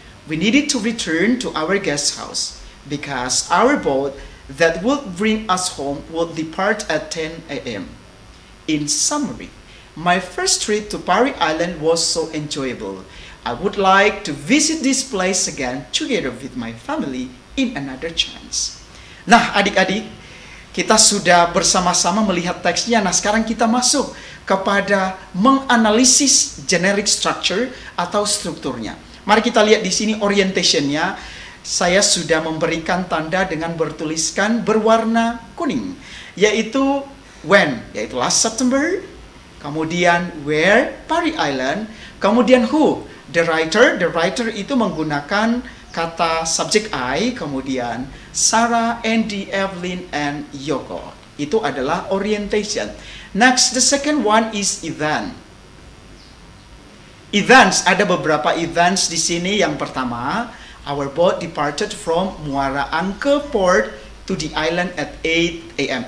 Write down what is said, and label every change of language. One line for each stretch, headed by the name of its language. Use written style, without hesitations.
English: We needed to return to our guest house because our boat that would bring us home would depart at 10 a.m. In summary, my first trip to Parry Island was so enjoyable. I would like to visit this place again together with my family in another chance.
Indonesian: Nah, adik-adik, kita sudah bersama-sama melihat teksnya. Nah, sekarang kita masuk kepada menganalisis generic structure atau strukturnya. Mari kita lihat di sini orientationnya. Saya sudah memberikan tanda dengan bertuliskan berwarna kuning, yaitu when, yaitu last September, kemudian where, Parry Island, kemudian who,
English: the writer
Indonesian: itu menggunakan kata subjek I, kemudian Sarah, Andy, Evelyn, and Yoko. Itu adalah orientation.
English: Next, the second one is event. Events,
Indonesian: ada beberapa events di sini. Yang pertama,
English: our boat departed from Muara Angke port to the island at 8 a.m.